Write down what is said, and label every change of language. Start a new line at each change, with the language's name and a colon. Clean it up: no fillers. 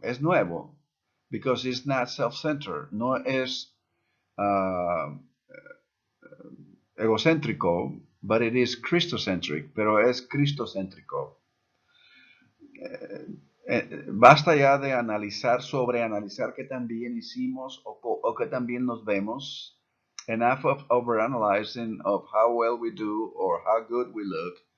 Spanish: Es nuevo
English: because it's not self-centered.
Spanish: No es egocéntrico,
English: but it is Christocentric,
Spanish: pero es cristocéntrico. Basta ya de analizar, sobreanalizar qué tan bien hicimos o qué tan bien nos vemos.
English: Enough of overanalyzing of how well we do or how good we look.